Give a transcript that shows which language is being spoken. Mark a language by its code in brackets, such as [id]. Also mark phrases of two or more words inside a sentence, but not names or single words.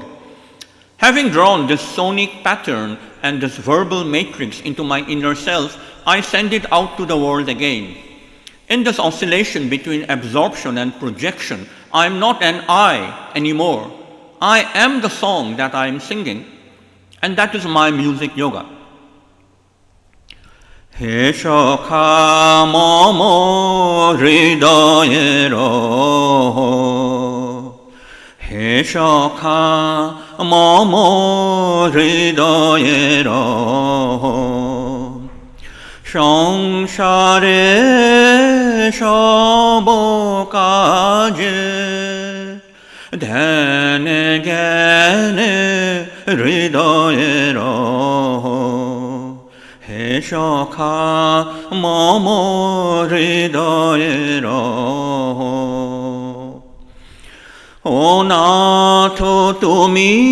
[en] Having drawn this sonic pattern and this verbal matrix into my inner self, I send it out to the world again. In this oscillation between absorption and projection, I am not an I anymore. I am the song that I am singing, and that is my music yoga. [bn] হে সখা মম হৃদয়ের. হে সখা মম হৃদয়ের. সংসারে সব কাজে ধ্যানে জ্ঞানে হৃদয়ের হে সখা মম হৃদয়ের ও নাথ তুমি